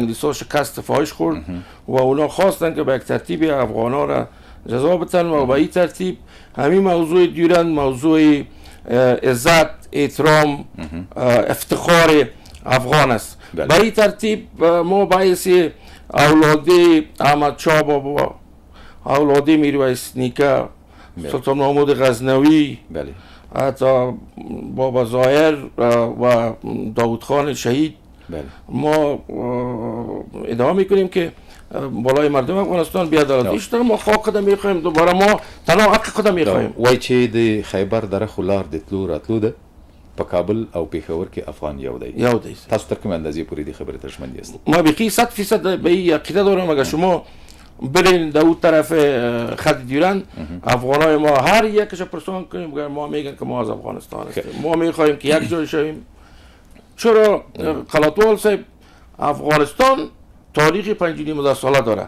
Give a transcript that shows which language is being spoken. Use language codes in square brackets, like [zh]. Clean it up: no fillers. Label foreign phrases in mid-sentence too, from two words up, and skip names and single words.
[fa] انگلیسا شکست فاحش خورد و اونا خواستن که به یک ترتیب افغانان را جزا بدن و به این ترتیب همین موضوع دیورند موضوع عزت احترام افتخار افغان است به این ترتیب ما باعث اولاد احمد شاه بابا اولاد میرویس نیکه سلطان محمود غزنوی حتی بابا ظاهر و داوود خان شهید بله ما ادعا میکنیم که بالای مردم افغانستان بی‌عدالتی شده. ما خاک خود میخوایم دوباره، ما تنها حق خود میخوایم. [ps] وای چې د خیبر دره خو لار د تلو راتلو ده په کابل او پېښور کې افغان یو دی. یو دی. تاسو تر کومه اندازې پورې دې خبرې ته ژمن یاست؟ [fa] ما بیخی 100% به این عقیده دارم اگر شما برین در اون طرف خط دیورند، افغانای ما هر یکش پرسان کنیم اگر ما میگن که ما از افغانستان هستیم، ما میخوایم که یک جای شویم. چرا خلاتوال صاحب افغانستان تاریخ 5.5 ساله داره.